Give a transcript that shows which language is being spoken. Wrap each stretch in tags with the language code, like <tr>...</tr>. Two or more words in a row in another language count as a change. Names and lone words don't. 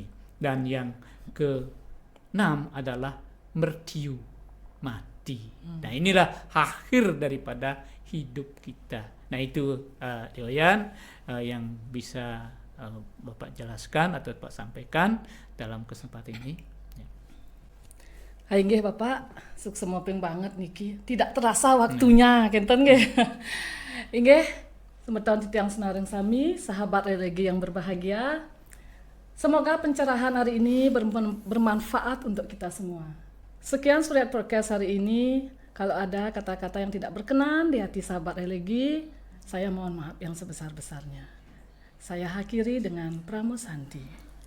<id>Dan yang ke-6 adalah mertiu, mati. Nah, inilah akhir daripada hidup kita. Nah, itu Deoyan yang bisa Bapak jelaskan atau Bapak sampaikan dalam kesempatan ini.</id> <ban>Nggih Bapak, sukses moping banget niki.</ban> <id>Tidak terasa waktunya,</id> <ban>kenten nggih. Nggih, semeton titiang senareng sami,</ban> <id>sahabat religi yang berbahagia. Semoga pencerahan hari ini bermanfaat untuk kita semua. Sekian Suriat Podcast hari ini. Kalau ada kata-kata yang tidak berkenan di hati sahabat religi, saya mohon maaf yang sebesar-besarnya. Saya akhiri dengan Pramo Santi.</id>